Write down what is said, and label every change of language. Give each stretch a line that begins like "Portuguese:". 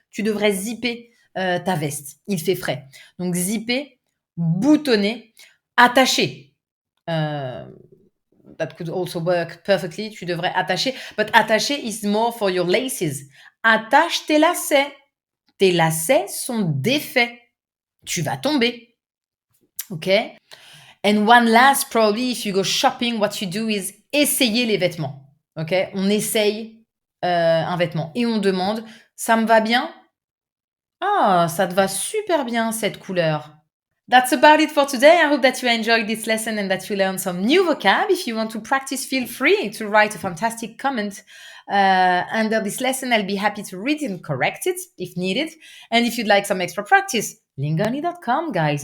French: Tu devrais zipper ta veste. Il fait frais. Donc, zipper, boutonner, attacher.
English: That could also work perfectly.
French: Tu devrais attacher.
English: But attacher is more for your laces.
French: Attache tes lacets. Tes lacets sont défaits. Tu vas tomber.
English: Okay? And one last, probably, if you go shopping, what you do is
French: essayer les vêtements.
English: Okay?
French: On essaye un vêtement et on demande, ça me va bien? Ah, ça te va super bien cette couleur.
English: That's about it for today. I hope that you enjoyed this lesson and that you learned some new vocab. If you want to practice, feel free to write a fantastic comment under this lesson. I'll be happy to read it and correct it if needed. And if you'd like some extra practice, lingoonly.com, guys.